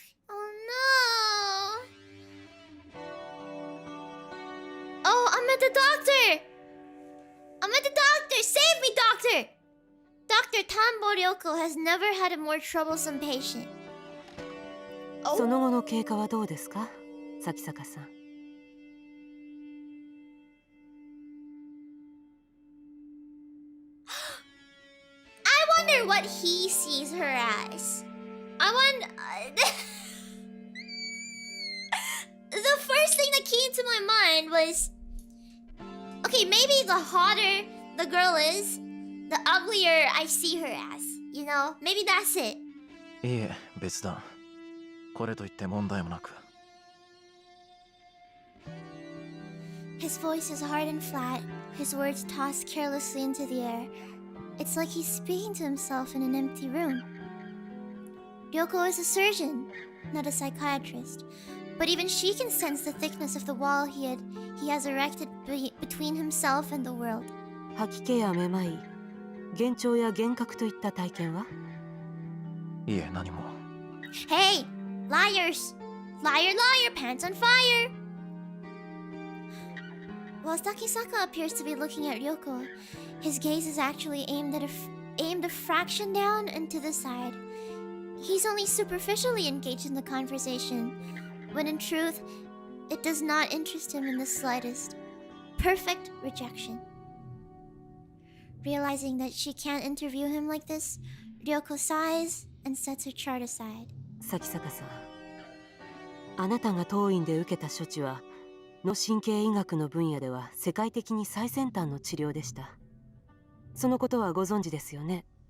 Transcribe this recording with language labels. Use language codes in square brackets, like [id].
[en] Oh no! Oh, I'm at the doctor! I'm at the doctor! Save me, doctor! Dr. Tambo Ryoko has never had a more troublesome patient. [ja] その後の経過はどうですか、咲坂さん。 [en] I wonder what he sees her as. I wonder... the first thing that came to my mind was... okay, maybe the hotter the girl is, the uglier I see her as. You know? Maybe that's it. [ja] いいえ、別段。これといって問題もなく。 [en] His voice is hard and flat, his words tossed carelessly into the air. It's like he's speaking to himself in an empty room. Ryoko is a surgeon, not a psychiatrist, but even she can sense the thickness of the wall he has erected between himself and the world. [ja] 吐き気やめまい、幻聴や幻覚といった体験は？いえ、何も。 [en] Hey! Liars! Liar, liar, pants on fire! While Sakisaka appears to be looking at Ryoko, his gaze is actually aimed a fraction down and to the side. He's only superficially engaged in the conversation, when in truth, it does not interest him in the slightest. Perfect rejection. Realizing that she can't interview him like this, Ryoko sighs and sets her chart aside. [ja] 咲坂さん、あなたが当院で受けた処置は脳神経医学の分野では世界的に最先端の治療でした。そのことはご存知ですよね。